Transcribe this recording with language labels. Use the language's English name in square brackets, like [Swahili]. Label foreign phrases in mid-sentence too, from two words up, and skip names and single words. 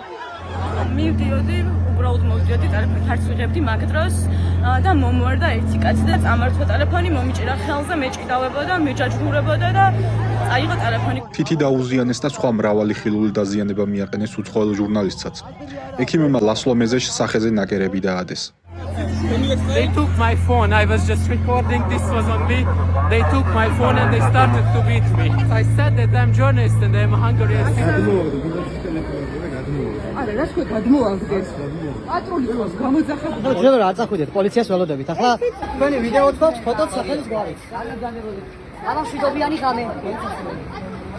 [Georgian] მივდიოდი, უბრალოდ მოვდიოდი, ტელეფონი ხარც ვიღებდი მაგ დროს და მომვარდა ერთი კაცი და წამართვა ტელეფონი, მომიჭირა ხელზე, მეჭიდავებოდა, მეჯაჯღურებოდა და წაიღო ტელეფონი. თითი დაუზიანეს და სხვა მრავალი ხილული დაზიანება მიაყენეს უცხოელ ჟურნალისტსაც. ექიმებმა ლასლო მეზეშს სახეზე ნაკერები დაადეს. [English] They took my phone. I was just recording. This was on me. They took my phone and they started to beat me. I said that I'm journalist and I'm Hungarian citizen. [Georgian] არა, რა თქვა გადმოაგდეს. პატრული ყავს გამოძახებული. ხო, რა წახვიდეთ პოლიციას ველოდებით. ახლა თქვენი ვიდეოც გვაქვს, ფოტოც სახელის გვაქვს. არა, მშვიდობიანი ღამე.